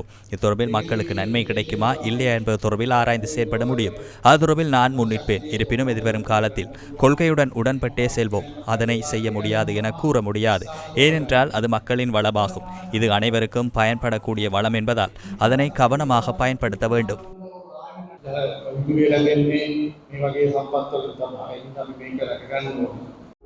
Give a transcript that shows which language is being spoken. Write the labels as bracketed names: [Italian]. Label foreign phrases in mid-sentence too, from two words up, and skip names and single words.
[Tamil] இத்தொடர்பில் மக்களுக்கு நன்மை கிடைக்குமா இல்லையா என்பது தொடர்பில் ஆராய்ந்து செயற்பட முடியும். அது தொடர்பில் நான் முன்னிற்பேன். இருப்பினும் எதிர்வரும் காலத்தில் கொள்கையுடன் உடன்பட்டே செல்வோம். அதனை செய்ய முடியாது என கூற முடியாது. ஏனென்றால் அது மக்களின் வளமாகும். இது அனைவருக்கும் பயன்படக்கூடிய வளம் என்பதால் அதனை கவனமாக பயன்படுத்த வேண்டும். [Sinhala] උදේලගෙන්නේ මේ වගේ සම්පත් වලින් තමයි අපි මේක රැක ගන්න ඕනේ.